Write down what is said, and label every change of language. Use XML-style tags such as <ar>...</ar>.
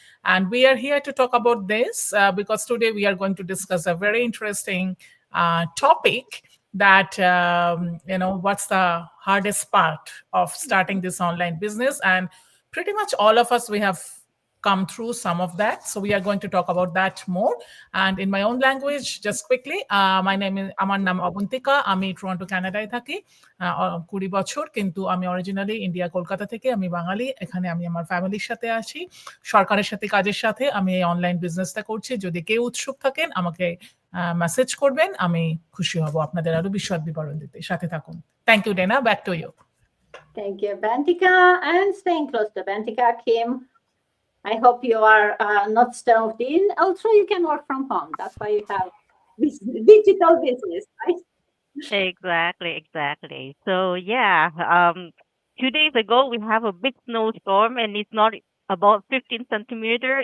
<en>And we are here to talk about this because today we are going to discuss a very interesting topic that, what's the hardest part of starting this online business. And pretty much all of us, we have come through some of that. So we are going to talk about that more. And in my own language, just quickly, my name is</en> <bn>Amar Nam</bn> <en>Abantika.</en> <bn>আমি Toronto কানাডায় থাকি 20 বছর, কিন্তু আমি originally India Kolkata থেকে। আমি বাঙালি। এখানে আমি আমার ফ্যামিলির সাথে আছি, সরকারের সাথে কাজের সাথে আমি এই অনলাইন বিজনেসটা করছি। যদি কেউ উৎসুক থাকেন আমাকে মেসেজ করবেন, আমি খুশি হব আপনাদের আরো বিশদ বিবরণ দিতে। সাথে থাকুন।</bn> <en>thank you</en> <bn>Dena,</bn> <en>Back to you. Thank you, Bantika. And staying close to Bantika, Kim, I hope you are not snowed in. Also, you can work from home. That's why you have digital business, right? Exactly. So yeah, 2 days ago we have a big snowstorm and it's not about 15 centimeter.</en>